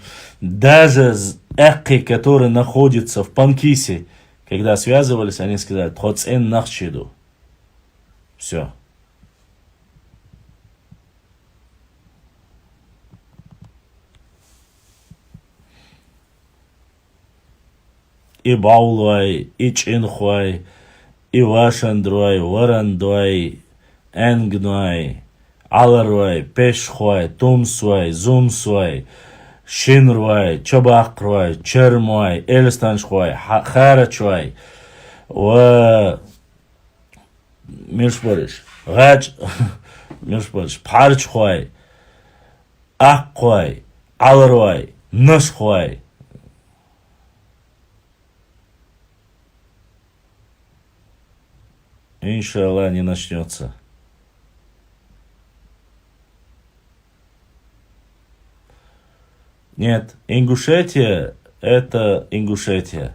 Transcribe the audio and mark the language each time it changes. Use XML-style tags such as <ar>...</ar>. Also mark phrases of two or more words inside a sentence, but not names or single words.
<ru>Даже эки, которые находятся в Панкисе, когда связывались, они сказали,</ru> <ce>«Тхоцен нахчиду».</ce> <ru>Все. И Баулуай, и Чинхуай, и Вашандруай, Варандуай, Энгнуай, Аларуай, Пешхуай, Тумсуай, Зумсуай, Шинруай, Чабахруай, Чермуай, Эльстаншхуай, Харачуай, Мишпориш, Мишпориш, Парчхуай, Акхуай, Аларуай, Нашхуай. Иншаллах, не начнется. Нет, Ингушетия это Ингушетия.</ru>